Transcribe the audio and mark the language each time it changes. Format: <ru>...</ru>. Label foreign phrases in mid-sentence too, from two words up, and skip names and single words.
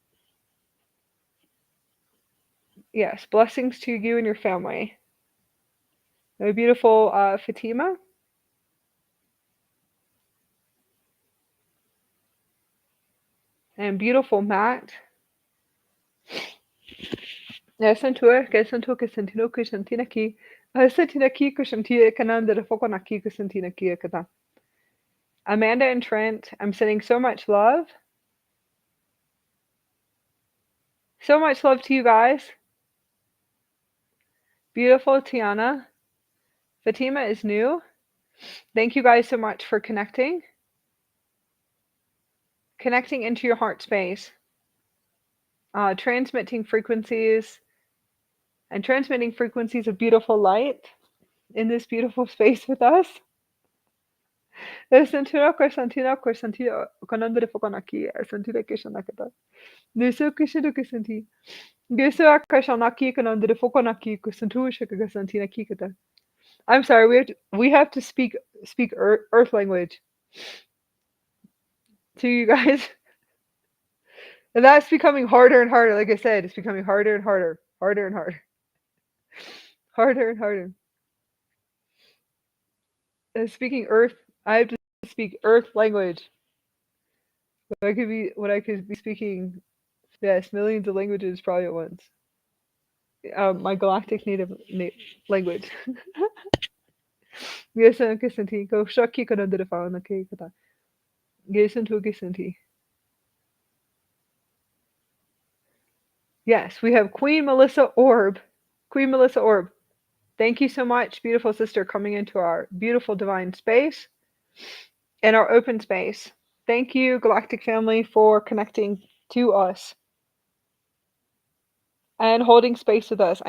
<en>Yes, blessings to you and your family. A beautiful Fatima and beautiful Matt. Santua, que santua que santino que santina ki. Santina ki que santia cananda de foco na ki que santina ki kata. Amanda and Trent, I'm sending so much love. So much love to you guys. Beautiful Tiana. Fatima is new. Thank you guys so much for connecting. Connecting into your heart space. Transmitting frequencies and transmitting frequencies of beautiful light in this beautiful space with us. Santino ko santino ko santino kanandre fokanaki santire kishanakata. Nusu kishidu kisanti. Gusu akashanaki kanandre fokanaki kusantu shikaga santina kikata. I'm sorry, we have to speak earth language to you guys. And that's becoming harder and harder. Like I said, it's becoming harder and harder. Harder and harder. Harder and harder. Speaking earth, I have to speak earth language. What I could be speaking, yes, millions of languages probably at once. My galactic native language. Gesan kisanti ko shaki kanandra fa na ke kata. Gesan to kisanti. Yes, we have Queen Melissa Orb. Queen Melissa Orb. Thank you so much, beautiful sister, coming into our beautiful divine space and our open space. Thank you, Galactic family, for connecting to us and holding space with us.</en>